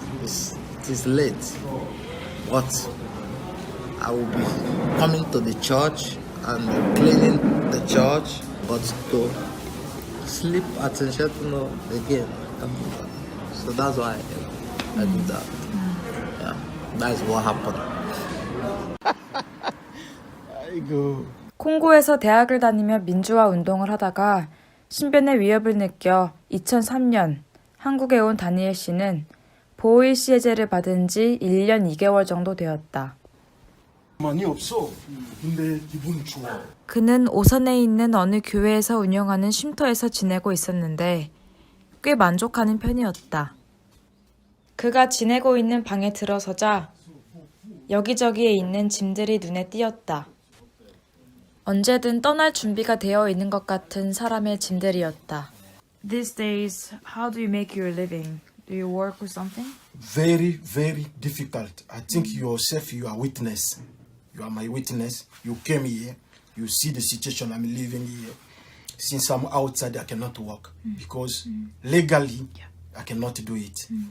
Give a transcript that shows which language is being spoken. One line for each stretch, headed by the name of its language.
English: It's late. But I will be coming to the church and cleaning the church, but to sleep at Nshetuno again. So that's why I do that. Yeah, that's what happened.
Korean: 아이고. 콩고에서 대학을 다니며 민주화 운동을 하다가 신변의 위협을 느껴 2003년 한국에 온 다니엘 씨는 보호일시 해제를 받은 지 1년 2개월 정도 되었다. 많이 없어. 근데 기분 좋아. 그는 오산에 있는 어느 교회에서 운영하는 쉼터에서 지내고 있었는데 꽤 만족하는 편이었다. 그가 지내고 있는 방에 들어서자 여기저기에 있는 짐들이 눈에 띄었다. 언제든 떠날 준비가 되어 있는 것 같은 사람의 짐들이었다.
English: These days, how do you make your living? Do you work with something? Very, very difficult. I think yourself, you are witness. You are my witness. You came here. You see the situation I'm living here. Since I'm outside, I cannot work because legally, I cannot do it.